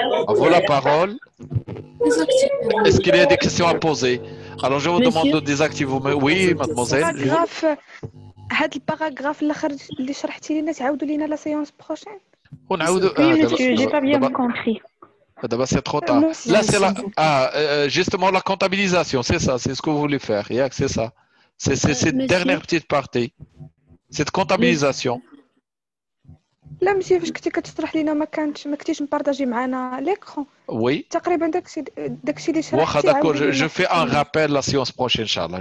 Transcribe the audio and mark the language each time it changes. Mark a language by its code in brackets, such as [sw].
[fr] À vous la parole. Est-ce qu'il y a des questions à poser? Alors, je vous demande de désactiver. Oui, mademoiselle. [ar] هاد الباراغراف الاخر اللي شرحتي لنا تعاودوا لينا لا سيونس بروشين. [fr] Oui, monsieur, j'ai pas bien compris. D'abord, c'est trop tard. Là, c'est justement la comptabilisation, c'est ça, c'est ce que vous voulez faire. C'est ça. C'est cette dernière petite partie. Cette comptabilisation. [ar] لا مسيو فاش كنتي كتشرح لينا ما كنتيش مبارطاجي معنا ليكرون. [fr] Oui. [ar] تقريبا داكشي اللي شرحتي. [fr] واخا d'accord, je fais un rappel la séance prochaine, Inch'Allah.